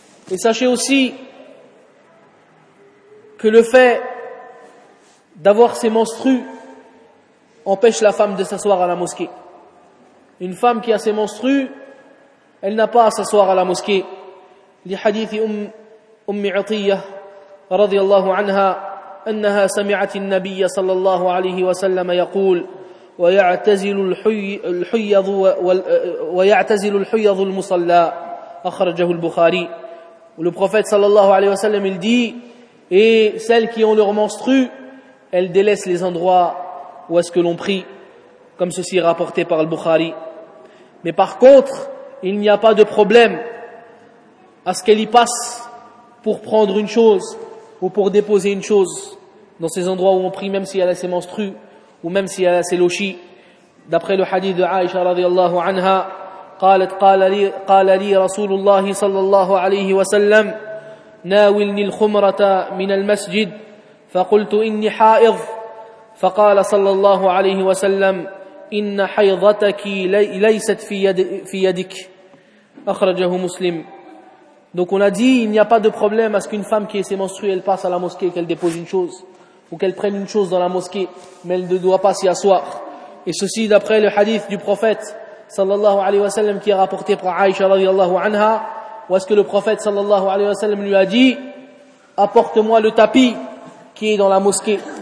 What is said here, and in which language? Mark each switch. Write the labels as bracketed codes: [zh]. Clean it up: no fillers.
[fr] Et sachez aussi que le fait d'avoir ces menstrues empêche la femme de s'asseoir à la mosquée. Une femme qui a ses menstrues, elle n'a pas à s'asseoir à la mosquée. Les hadiths [ar] أم عطية رضي الله عنها أنها سمعت النبي صلى الله عليه وسلم يقول ويعتزل الحيض المصلى أخرجه البخاري. [fr] Le prophète [ar] صلى الله عليه وسلم [fr] il dit et celles qui ont leur menstru elles délaissent les endroits où est-ce que l'on prie, comme ceci est rapporté par le Bukhari. Mais par contre, il n'y a pas de problème à ce qu'elle y passe pour prendre une chose ou pour déposer une chose dans ces endroits où on prie, même si elle a ses menstrues ou même si elle a ses lochis. D'après le hadith de Aïcha radiallahu anha, [ar] قال لي رسول الله صلى الله عليه وسلم ناولني الخمرة من المسجد فقلت إني حائض فقال صلى الله عليه وسلم إن حيضتك ليست في يدك أخرجه مسلم. [fr] Donc on a dit il n'y a pas de problème à ce qu'une femme qui est menstruée elle passe à la mosquée, qu'elle dépose une chose ou qu'elle prenne une chose dans la mosquée, mais elle ne doit pas s'y asseoir. Et ceci d'après le hadith du prophète sallallahu alayhi wa sallam qui est rapporté par Aïcha radiallahu anha, où est-ce que le prophète sallallahu alayhi wa sallam lui a dit apporte-moi le tapis qui est dans la mosquée.